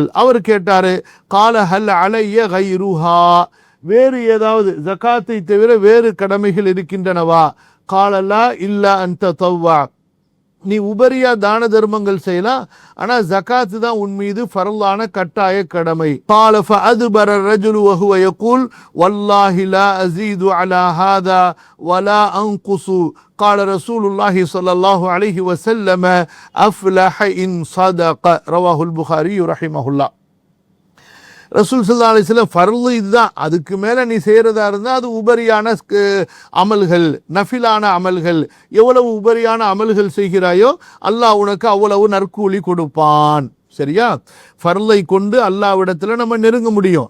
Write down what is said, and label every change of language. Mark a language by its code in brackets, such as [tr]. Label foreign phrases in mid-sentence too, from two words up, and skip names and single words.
[ta] அவர் கேட்டாரு, [ar] قال هل علي غيرها, [ta] வேறு ஏதாவது ஜகாத்தை தவிர வேறு கடமைகள் இருக்கின்றனவா? [ar] قال لا إلا أن تطوع, [ta] நீ உபரியா தான தர்மங்கள் செய்யலாம், ஆனா ஜகாத் தான் உன் மீது ஃபர்லான கட்டாய கடமை. [ar] قال فأدبر الرجل وهو يقول والله لا أزيد على هذا ولا أنقص. قال رسول الله صلى الله عليه وسلم أفلح إن صدق. رواه البخاري رحمه الله. [ta] ரசூல் [ar] صلى الله عليه وسلم [ta] ஃபர்லு இதுதான், அதுக்கு மேலே நீ செய்கிறதா இருந்தால் அது உபரியான அமல்கள், நஃபிலான அமல்கள். எவ்வளவு உபரியான அமல்கள் செய்கிறாயோ அல்லாஹ் உனக்கு அவ்வளவு நற்கூலி கொடுப்பான். சரியா? ஃபர்லை கொண்டு அல்லாஹ்விடத்தில் நம்ம நெருங்க முடியும்.